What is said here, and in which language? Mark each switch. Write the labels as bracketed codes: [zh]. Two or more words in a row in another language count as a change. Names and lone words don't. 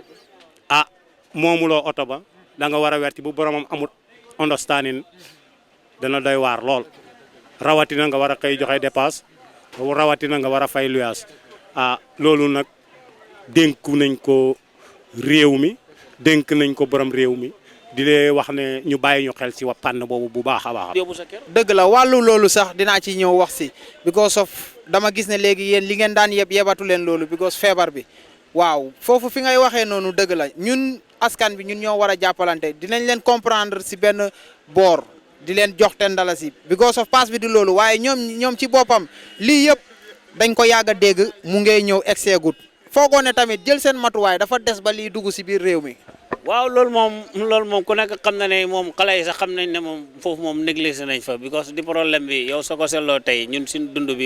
[wo] moomuloo oto ba da nga war a werti bu boromam amut understanding dana doy waar lool rawatina nga war a xëy joxe dépasse rawatina nga war a fay luyaas loolu nag dénku nañ ko réew mi dénk nañ ko borom réew mi di lee wax ne ñu bàyyi ñu xel si wa pànn boobu bu baax a baax. dëgg la wàllu loolu sax dinaa ci ñëw wax si [en] because of [wo] dama gis ne léegi yéen li ngeen daan yebatu leen loolu because feebar bi waaw foofu fi ngay waxee noonu dëgg la ñun askan bi ñun ñoo war a jàppalante dinañ leen comprendre si benn boor di leen jox ten dalasi because of pass bi di loolu waaye ñoom ci boppam lii yëpp dañ ko yàgg a dégg mu ngay ñëw exegut foogoo ne tamit jël seen matuwaay dafa des ba lii dugg si biir réew mi. waaw loolu moom ku nekk xam na ne moom xale yi sax xam nañ ne moom foofu moom négligé nañ fa because di problème bi yow soo ko seetloo tey ñun suñ dund bi